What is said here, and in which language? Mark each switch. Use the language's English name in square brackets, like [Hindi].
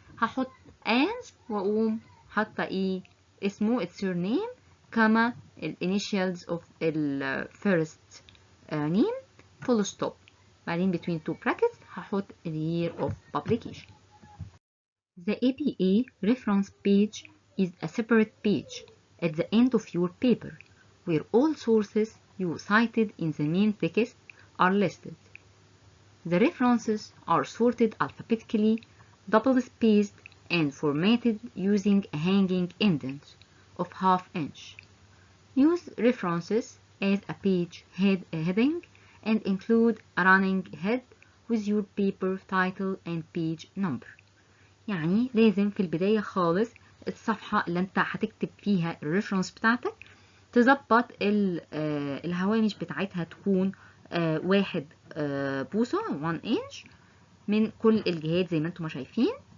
[English] هحط as [Arabic] واقوم حاطه ايه اسمه [English] السير نيم كاما الانيشيالز اوف الفيرست نيم فول ستوب، بعدين between two brackets هحط the year of publication. The APA reference page is a separate page at the end of your paper where all sources you cited in the main text are listed. The references are sorted alphabetically, double-spaced, and formatted using a hanging indent of ½ inch. Use references as a page heading and include a running head with your paper title and page number. [Arabic] يعني لازم في البداية خالص الصفحة اللي انت هتكتب فيها الريفرنس بتاعتك تظبط الهوامش بتاعتها تكون 1 بوصة [English] 1 inch [Arabic] من كل الجهات زي ما انتم شايفين.